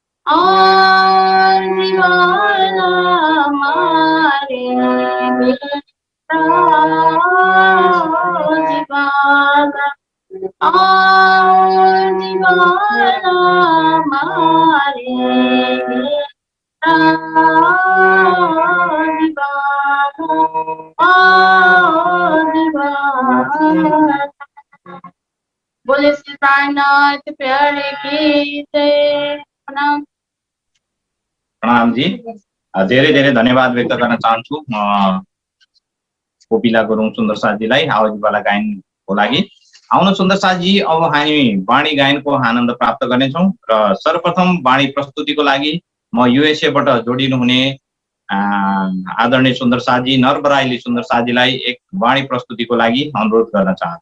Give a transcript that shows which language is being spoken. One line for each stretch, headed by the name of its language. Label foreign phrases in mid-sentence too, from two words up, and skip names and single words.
Hindi: और दीवाना मारे दीवाना और दीवाना मारे दीवाना। बोले श्री प्राणनाथ प्यारे की जय। प्रणाम। प्रणाम जी।
Nepali: धेरै धेरै धन्यवाद व्यक्त गर्न चाहन्छु कोपिला गुरुङ सुन्दर साथजीलाई आवाजवाला गायनको लागि। आउनु सुन्दर साथजी, अब हामी वाणी गायनको आनन्द प्राप्त गर्नेछौँ र सर्वप्रथम वाणी प्रस्तुतिको लागि म युएसएबाट जोडिनु हुने आदरणीय सुन्दर साथजी नरबराइली सुन्दर साथजीलाई एक वाणी प्रस्तुतिको लागि अनुरोध गर्न चाहन्छु।